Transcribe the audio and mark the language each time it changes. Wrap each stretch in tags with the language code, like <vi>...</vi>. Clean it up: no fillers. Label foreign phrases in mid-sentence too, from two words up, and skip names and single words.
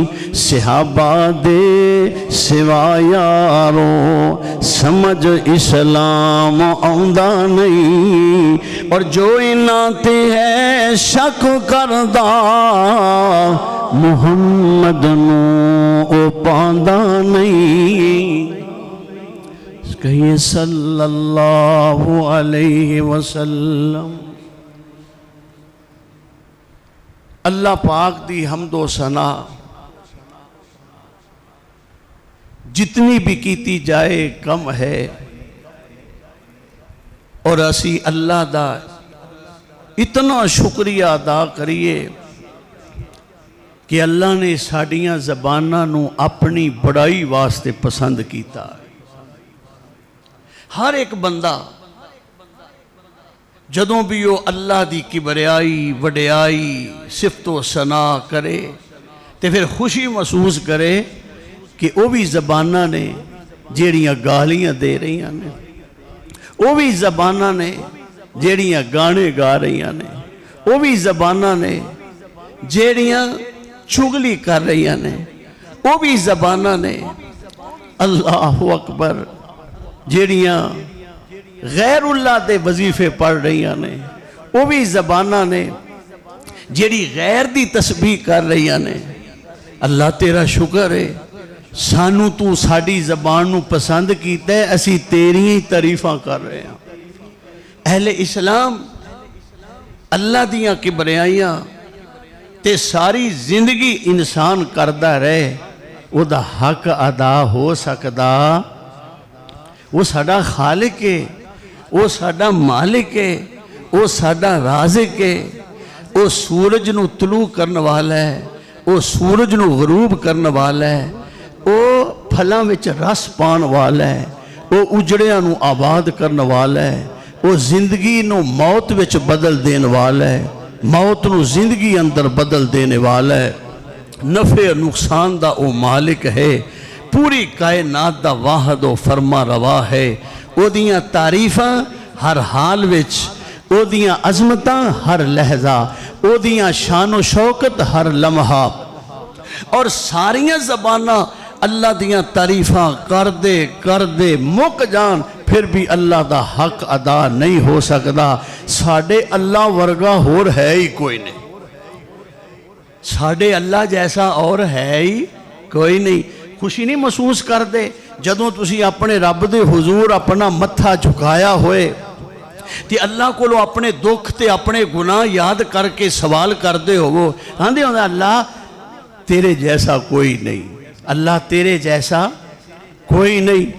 <pa>صحابہ دے سوا یارو سمجھ اسلام آندا نہیں. اور جو اینا تے ہے شک کردہ محمد نو او پاندا نہیں. کہیے</pa> <ar>صلی اللہ علیہ وسلم.</ar> <pa>اللہ پاک دی حمد و ثنا جتنی بھی کیتی جائے کم ہے. اور اسی اللہ دا اتنا شکریہ ادا کریے کہ اللہ نے ساڈیاں زباناں نو اپنی بڑائی واسطے پسند کیتا ہے۔ ہر ایک بندہ جدوں بھی وہ اللہ دی کبریائی وڈیائی صفت و ثنا کرے تے پھر خوشی محسوس کرے کہ وہ بھی زباناں نے جیڑیاں گالیاں دے رہی ہیں، وہ بھی زباناں نے جیڑیاں گانے گا رہی ہیں، وہ بھی زباناں نے جیڑیاں چغلی کر رہی ہیں، وہ بھی زباناں نے</pa> <ar>اللہ اکبر</ar> <pa>جیڑیاں غیر اللہ دے وظیفے پڑھ رہی ہیں، وہ بھی زباناں نے جیڑی غیر دی تسبیح کر رہی ہیں۔ اللہ تیرا شکر ہے سانو تو ساڑی زبان نو پسند کیتا ہے، اسی تیری ہی تعریفاں کر رہے ہیں۔ اہل اسلام اللہ دیاں کبریائیاں تے ساری زندگی انسان کردہ رہے، وہ دا حق ادا ہو سکدا، وہ ساڑا خالق ہے، وہ ساڑا مالک ہے، وہ ساڑا رازق ہے، وہ سورج نو طلوع کرنے والا ہے، وہ سورج نو غروب کرنے والا ہے، وہ پھلاں وچ رس پان والا ہے، وہ اجڑیاں نو آباد کرنے والا ہے، وہ زندگی نو موت وچ بدل دین والا ہے، موت نو زندگی اندر بدل دینے والا ہے، نفع نقصان دا او مالک ہے، پوری کائنات دا واحد و فرما روا ہے، او دیاں تعریفاں ہر حال وچ، او دیاں عظمتاں ہر لہجہ، او دیاں شان و شوکت ہر لمحہ، اور ساریاں زباناں اللہ دیاں تعریفاں کر دے مک جان، پھر بھی اللہ دا حق ادا نہیں ہو سکدا۔</pa> <ur>ساڑھے اللہ ورگا ہور ہے ہی کوئی نہیں،</ur> <pa>ساڑھے اللہ جیسا اور ہے ہی کوئی نہیں۔ خوشی نہیں محسوس کر دے جدوں تسی اپنے رب دے حضور اپنا متھا جھکایا ہوئے تے اللہ کو لو اپنے دکھ تے اپنے گناہ یاد کر کے سوال کر دے ہو، ہاں دے ہوندہ</pa> <ur>اللہ تیرے جیسا کوئی نہیں، اللہ تیرے جیسا کوئی نہیں۔</ur>